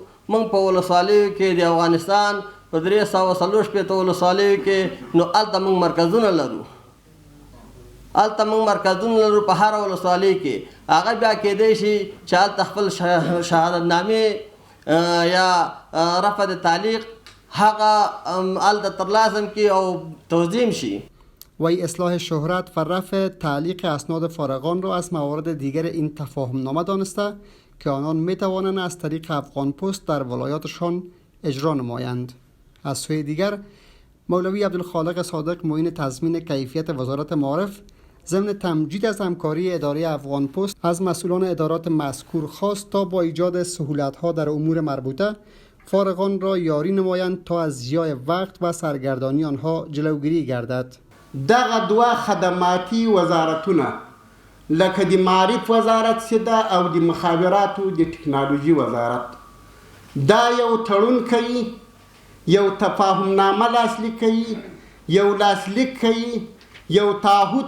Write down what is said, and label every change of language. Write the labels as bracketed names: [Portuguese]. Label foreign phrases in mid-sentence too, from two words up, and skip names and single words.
[Pashto] موږ په ولسوالیو کې د افغانستان په 340 ولسوالیو کې نو هلته موږ مرکزونه لرو، هلته موږ مرکزونه لرو په هر ولسوالۍ کې. هغه بیا کیدی شي چې هلته خپل شهادتنامې یا رفع د تعلیق هغه هلته ترلاسه کړي او توظیم شي. [Persian] وی اصلاح شهرت و رفع تعلیق اسناد فارغان را از موارد دیگر این تفاهمنامه دانسته که آنان می توانند از طریق افغان پست در ولایاتشان اجرا نمایند. از سوی دیگر مولوی عبدالخالق صادق معین تضمین کیفیت وزارت معارف ضمن تمجید از همکاری اداره افغان پست از مسئولان ادارات مذکور خواست تا با ایجاد سهولت‌ها در امور مربوطه فارغان را یاری نمایند تا از ضیاع وقت و سرگردانی آنها جلوگیری گردد. [Pashto] دغه دوه خدماتي وزارتونه لکه د معارف وزارت سده او د مخابراتو د ټکنالوژي وزارت دا یو تړون کوي، یو تفاهمنامه لاسلیک کوي، یو لاسلیک کوي، یو تعهد